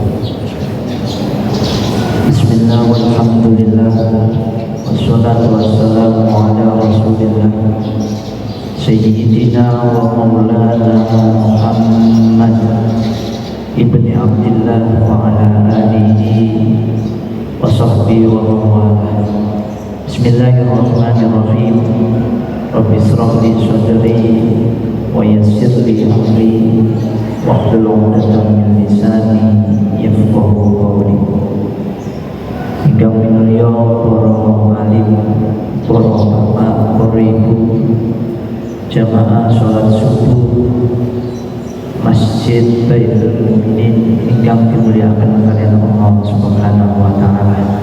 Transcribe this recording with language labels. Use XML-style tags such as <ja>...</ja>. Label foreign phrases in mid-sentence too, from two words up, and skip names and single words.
<ar>بسم الله والحمد لله والصلاة والسلام على رسول الله سيدنا ومولانا محمد ابن عبد الله وعلى آله وصحبه ومن والاه. بسم الله الرحمن الرحيم. رب اشرح لي صدري ويسر لي أمري واحلل عقدة من لساني يفقهوا قولي.</ar> <jv>Hingga minulya para alim, para bapak, para ibu, jamaah sholat subuh Masjid Baitul Mukminin ingkang dimuliakan kalian</jv> <ar>الله سبحانه وتعالى.</ar>